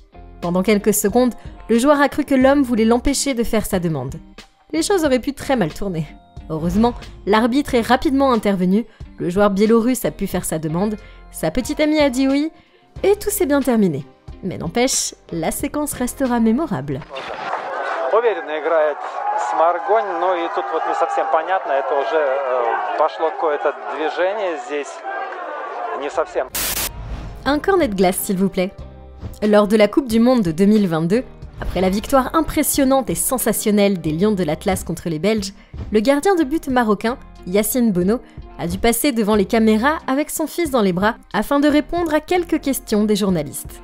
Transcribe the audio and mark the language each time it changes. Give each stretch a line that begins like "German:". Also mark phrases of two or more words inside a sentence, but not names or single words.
French: Pendant quelques secondes, le joueur a cru que l'homme voulait l'empêcher de faire sa demande. Les choses auraient pu très mal tourner. Heureusement, l'arbitre est rapidement intervenu, le joueur biélorusse a pu faire sa demande, sa petite amie a dit oui, et tout s'est bien terminé. Mais n'empêche, la séquence restera mémorable.
Russian: Уверенно играет Сморгонь, но и тут вот не совсем понятно, это уже пошло какое-то движение здесь, не совсем.
French: Un cornet de glace, s'il vous plaît. Lors de la Coupe du Monde de 2022, après la victoire impressionnante et sensationnelle des Lions de l'Atlas contre les Belges, le gardien de but marocain, Yacine Bono, a dû passer devant les caméras avec son fils dans les bras afin de répondre à quelques questions des journalistes.